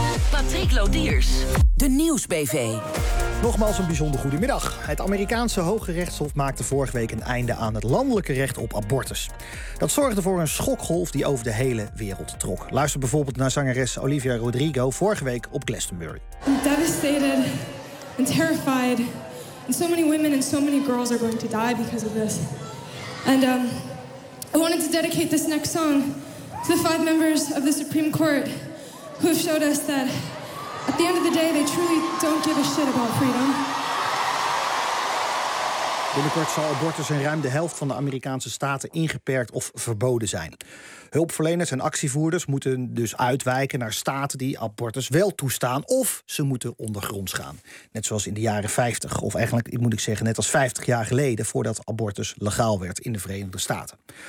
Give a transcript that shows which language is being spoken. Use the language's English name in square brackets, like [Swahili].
[Dutch] Patrick Lodiers, de nieuwsbv. Nogmaals een bijzonder goedemiddag. Het Amerikaanse Hoge Rechtshof maakte vorige week een einde aan het landelijke recht op abortus. Dat zorgde voor een schokgolf die over de hele wereld trok. Luister bijvoorbeeld naar zangeres Olivia Rodrigo vorige week op Glastonbury. [English] I'm devastated and terrified. And so many women and so many girls are going to die because of this. And I wanted to dedicate this next song to the 5 members of the Supreme Court who have showed us that at the end of the day, they truly don't give a shit about freedom. [Dutch] Binnenkort zal abortus in ruim de helft van de Amerikaanse staten ingeperkt of verboden zijn. Hulpverleners en actievoerders moeten dus uitwijken naar staten die abortus wel toestaan, of ze moeten ondergronds gaan. Net zoals in de jaren 50, of eigenlijk moet ik zeggen net als 50 jaar geleden, voordat abortus legaal werd in de Verenigde Staten.